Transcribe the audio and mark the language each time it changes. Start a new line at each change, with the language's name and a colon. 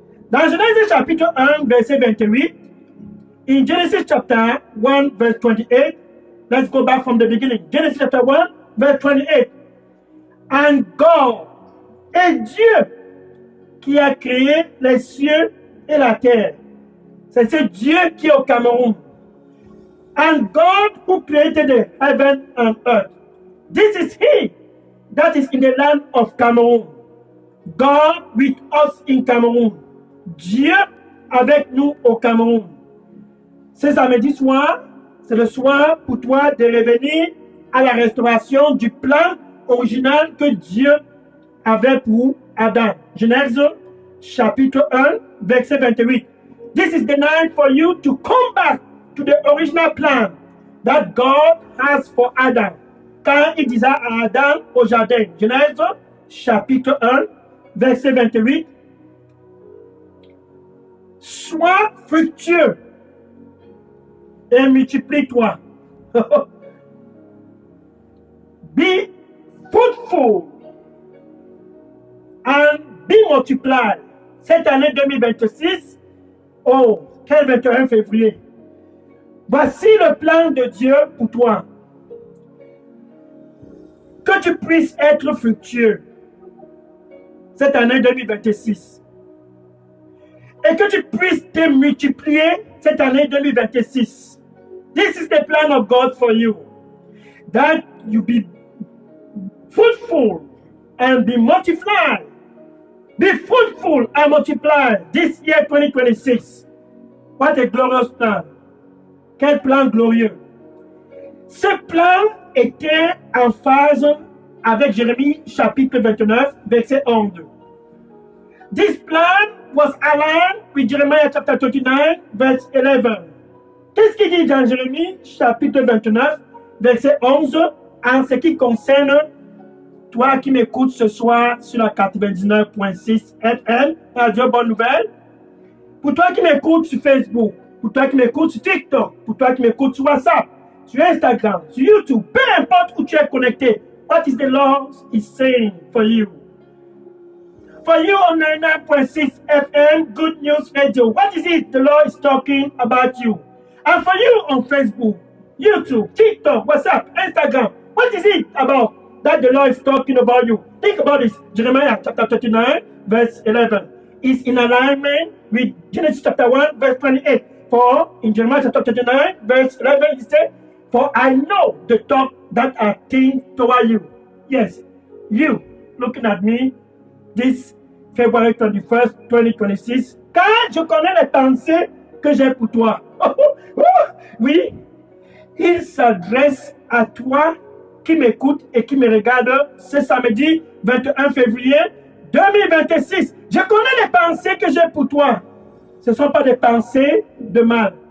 French: Dans Genèse chapitre 1, verset 28,
English: in Genesis chapter 1, verse 28, let's go back from the beginning. Genesis chapter 1, verse 28. And God,
French: est Dieu qui a créé les cieux et la terre. C'est ce Dieu qui est au Cameroun.
English: And God who created the heaven and earth. This is He that is in the land of Cameroon. God with us in Cameroon.
French: Dieu avec nous au Cameroun. Ce samedi soir, c'est le soir pour toi de revenir à la restauration du plan original que Dieu avait pour Adam. Genèse chapitre 1, verset 28.
English: This is the night for you to come back to the original plan that God has for Adam.
French: Quand il disait à Adam au jardin, Genèse chapitre 1, verset 28, sois fructueux et multiplie-toi.
English: Be fruitful and be multiplied.
French: Cette année 2026, oh, quel 21 février. Voici le plan de Dieu pour toi. Que tu puisses être fructueux cette année 2026. Et que tu puisses te multiplier cette année 2026.
English: This is the plan of God for you. That you be fruitful and be multiplied. Be fruitful and multiply this year 2026. What a glorious plan.
French: Quel plan glorieux. Ce plan était en phase avec Jérémie chapitre 29, verset 11.
English: This plan was aligned with Jeremiah chapter 29, verse 11.
French: Qu'est-ce qu'il dit dans Jérémie chapitre 29, verset 11, en ce qui concerne toi qui m'écoutes ce soir sur la 99.6 FM, Radio Bonne Nouvelle, pour toi qui m'écoutes sur Facebook, pour toi qui m'écoutes sur TikTok, pour toi qui m'écoutes sur WhatsApp, sur Instagram, sur YouTube, peu importe où tu es connecté,
English: what is the Lord is saying for you? For you on 99.6 FM, Good News Radio, what is it the Lord is talking about you? And for you on Facebook, YouTube, TikTok, WhatsApp, Instagram, what is it about that the Lord is talking about you? Think about this. Jeremiah chapter 39, verse 11 is in alignment with Genesis chapter 1, verse 28. For in Jeremiah chapter 39, verse 11, he said, for I know the thought that I think toward you. Yes, you looking at me this February 21st, 2026.
French: Car je connais les pensées que j'ai pour toi. Oui, il s'adresse à toi qui m'écoute et qui me regarde ce samedi 21 février 2026. Je connais les pensées que j'ai pour toi. Ce ne sont pas des pensées de mal.